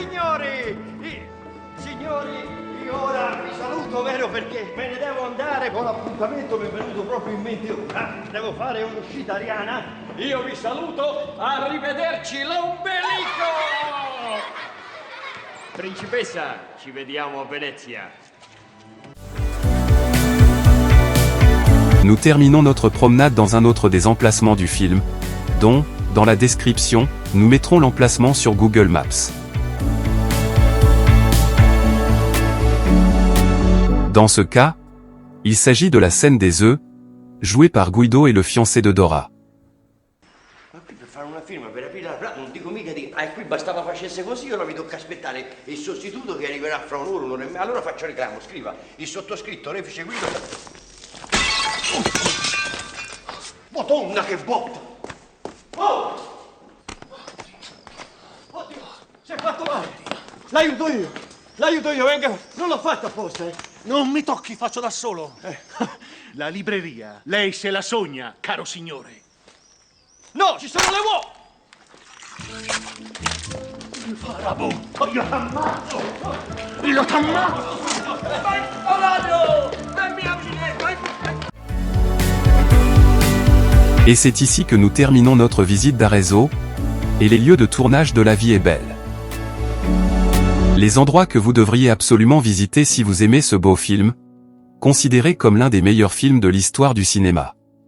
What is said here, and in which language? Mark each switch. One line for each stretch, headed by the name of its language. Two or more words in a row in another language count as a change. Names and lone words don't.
Italian: Signori, io ora vi saluto, vero, perché me ne devo andare con l'appuntamento, mi è venuto proprio in mente ora. Devo fare un'uscita ariana. Io vi saluto, arrivederci l'ombelico! Principessa, ci vediamo a Venezia.
French: Nous terminons notre promenade dans un autre des emplacements du film, dont, dans la description, nous mettrons l'emplacement sur Google Maps. Dans ce cas, il s'agit de la scène des œufs, jouée par Guido et le fiancé de Dora.
Italian: Ma qui per fare una firma, per aprire la placa, non dico mica di... qui bastava facesse così, ora mi tocca aspettare il sostituto che arriverà fra un'ora, un'ora e mezza. Allora faccio reclamo, scriva il sottoscritto, refice Guido. Madonna che botta! Oh! Oddio, si è fatto male! L'aiuto io, venga! Non l'ho fatto apposta, eh! Non mi tocchi, faccio da solo. La libreria, lei se la sogna, caro signore. No, ci sono le uova! Farabutto, io t'ammazzo! Io t'ammazzo!
French: Et c'est ici que nous terminons notre visite d'Arezzo, et les lieux de tournage de La vie est belle. Les endroits que vous devriez absolument visiter si vous aimez ce beau film, considéré comme l'un des meilleurs films de l'histoire du cinéma.